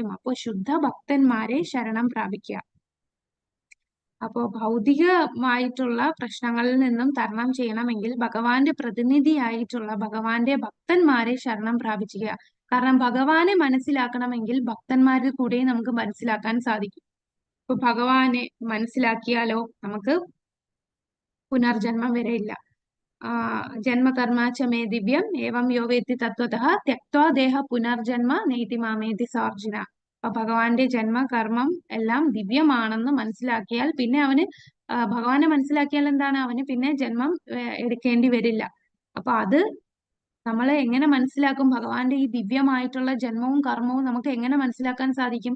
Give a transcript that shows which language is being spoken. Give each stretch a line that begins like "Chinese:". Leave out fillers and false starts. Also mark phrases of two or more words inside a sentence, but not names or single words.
Malayalam: അപ്പോൾ ശുദ്ധ ഭക്തന്മാരെ ശരണം പ്രാപിക്കുക. അപ്പോൾ ഭൗതികമായിട്ടുള്ള പ്രശ്നങ്ങളിൽ നിന്നും തരണം ചെയ്യണമെങ്കിൽ ഭഗവാന്റെ പ്രതിനിധിയായിട്ടുള്ള ഭഗവാന്റെ ഭക്തന്മാരെ ശരണം പ്രാപിക്കുക. കാരണം ഭഗവാനെ മനസ്സിലാക്കണമെങ്കിൽ ഭക്തന്മാരിൽ കൂടെ നമുക്ക് മനസ്സിലാക്കാൻ സാധിക്കും. ഇപ്പൊ ഭഗവാനെ മനസ്സിലാക്കിയാലോ നമുക്ക് പുനർജന്മം വരെയില്ല.
Sanskrit: ജന്മകർമ്മ ച മേ ദിവ്യം ഏവം യോ വേത്തി തത്വതഃ ത്യക്ത്വാ ദേഹ പുനർജന്മ നേതി മാമേതി സാർജുന.
Malayalam: അപ്പൊ ഭഗവാന്റെ ജന്മ കർമ്മം എല്ലാം ദിവ്യമാണെന്ന് മനസ്സിലാക്കിയാൽ പിന്നെ അവന് ഭഗവാനെ മനസ്സിലാക്കിയാൽ എന്താണ്, അവന് പിന്നെ ജന്മം എടുക്കേണ്ടി വരില്ല. അപ്പൊ അത് നമ്മൾ എങ്ങനെ മനസ്സിലാക്കും? ഭഗവാന്റെ ഈ ദിവ്യമായിട്ടുള്ള ജന്മവും കർമ്മവും നമുക്ക് എങ്ങനെ മനസ്സിലാക്കാൻ സാധിക്കും?